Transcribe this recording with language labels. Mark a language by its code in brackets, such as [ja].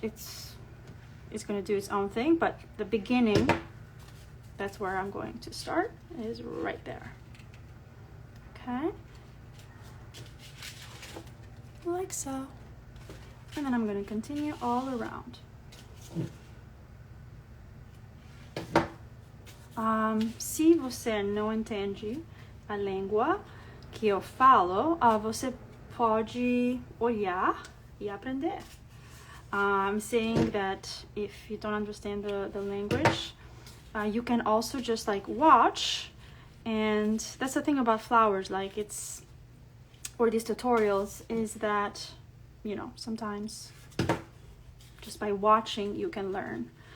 [en] It's going to do its own thing, but the beginning, that's where I'm going to start, is right there. Okay, like so. And then I'm going to continue all around. [pt] Se você não entende a língua que eu falo, você pode olhar e aprender. [en] I'm saying that if you don't understand the language, you can also just like watch. And that's the thing about flowers, like or these tutorials, is that, you know, sometimes just by watching you can learn.